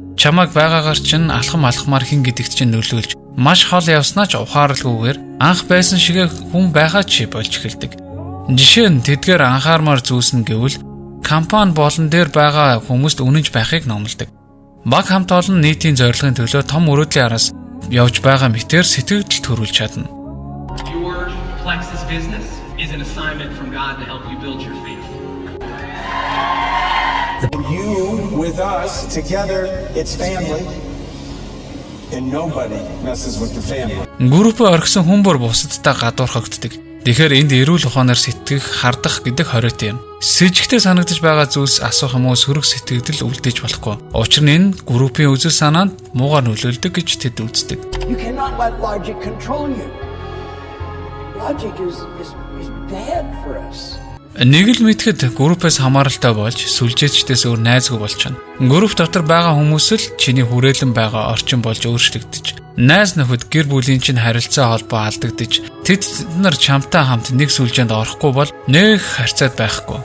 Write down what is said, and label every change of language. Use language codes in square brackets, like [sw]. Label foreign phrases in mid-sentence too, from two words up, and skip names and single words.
[mn] Чамайг байгаагаар чинь алхам алхмаар хин гэдэгт чинь нөлөөлж маш хол явснаа ч ухаарлгүйгээр анх байсан шиг хүн байгаа ч болж эхэлдэг. Жишээ нь тэдгээр анхаармаар зүйлс нь гэвэл компани болон дээр байгаа хүмүүст үнэнч байхыг номлодог. Баг хамт олон нийтийн зорилгын төлөө том өрөөдлийн араас явж байгаа мэтээр сэтгэл төрүүлж чадна. [en] Your Plexus business is an assignment from God to help you build your faith. You with us together, it's family. And nobody messes with the family. [mn] Групп орхисон хүн бүр бусадтай гадуурхагддаг. Тэгэхээр энд эрүүл ухаанаар сэтгэх, хардах гэдэг хориотой юм. С жигтэй санагдаж байгаа зүйлс асуух юм уу сөрөг сэтгэгдэл үлдээж болохгүй. Учир нь энэ группийн үзэл санаанд муугаар нөлөөлдөг гэж тэд үздэг. [en] You cannot let logic control you. Logic is bad for us. [mn] Нэг л мэдхэд группээс хамааралтай болж сүлжээчдээс өөр найзгүй болчихно. Групп дотор байгаа хүмүүс л чиний хүрээлэн байгаа орчин болж өөрчлөгдөж, найз нөхөд гэр бүлийн чинь харилцаа холбоо алдагдаж, тэд нар чамтай хамт нэг сүлжээнд орохгүй бол нэг харьцаад байхгүй.